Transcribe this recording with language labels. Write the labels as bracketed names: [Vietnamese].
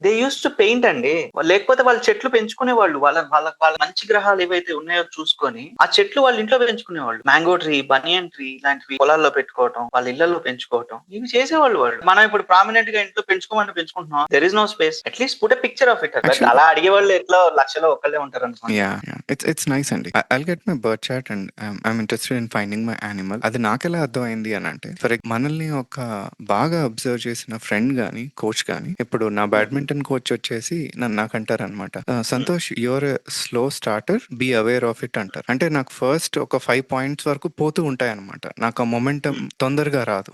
[English] they use to paint [Telugu] అండి, లేకపోతే వాళ్ళు చెట్లు పెంచుకునే వాళ్ళు, వాళ్ళ మంచి గ్రహాలు ఏవైతే ఉన్నాయో చూసుకొని ఆ చెట్లు వాళ్ళ ఇంట్లో పెంచుకునేవాళ్ళు. మ్యాంగో ట్రీ, బనియన్ ట్రీ ఇలాంటివి పొలాల్లో పెట్టుకోవటం, వాళ్ళ ఇళ్లలో పెంచుకోవటం, ఇవి చేసేవాళ్ళు వాళ్ళు. మనం ఇప్పుడు ప్రామినెంట్ గా ఇంట్లో పెంచుకోమంటే పెంచుకుంటున్నాం, [English] There is no space. At least put a picture of it. [Telugu] అలా అడిగే వాళ్ళు ఎట్లా 1,00,000 ఒక్కళ్ళే ఉంటారు అనుకోండి. [English] It's nice అండి. I'll get my birth chart and I'm interested in finding my animal. [Telugu] అది నాకెలా అర్థమైంది అని అంటే, మనల్ని ఒక బాగా అబ్జర్వ్ చేసిన ఫ్రెండ్ గానీ, కోచ్ గానీ, ఇప్పుడు నా బ్యాడ్మింటన్ కోచ్ వచ్చేసి నాకంటారనమాట, [English] Santosh your slow starter, be aware of it [Telugu] అంటారు. అంటే నాకు ఫస్ట్ ఒక 5 పాయింట్స్ వరకు పోతూ ఉంటాయన్నమాట. నాకు ఆ మొమెంటం తొందరగా రాదు.